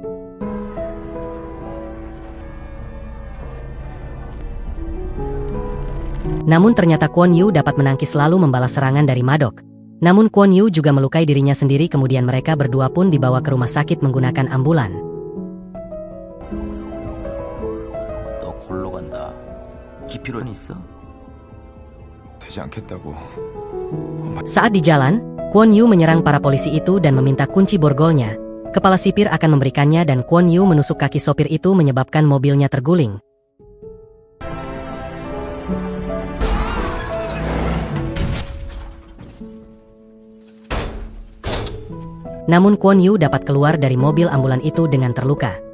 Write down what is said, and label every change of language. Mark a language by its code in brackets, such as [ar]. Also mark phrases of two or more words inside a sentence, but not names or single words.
[id] Namun ternyata Kwon Yu dapat menangkis lalu membalas serangan dari Madok. Namun Kwon Yu juga melukai dirinya sendiri. Kemudian mereka berdua pun dibawa ke rumah sakit menggunakan ambulan. [ko] 너 골로 간다. 기피론 있어? 되지 않겠다고. [id] Saat di jalan, Kwon Yu menyerang para polisi itu dan meminta kunci borgolnya. Kepala sipir akan memberikannya dan Kwon Yu menusuk kaki sopir itu menyebabkan mobilnya terguling. Namun Kwon Yu dapat keluar dari mobil ambulan itu dengan terluka.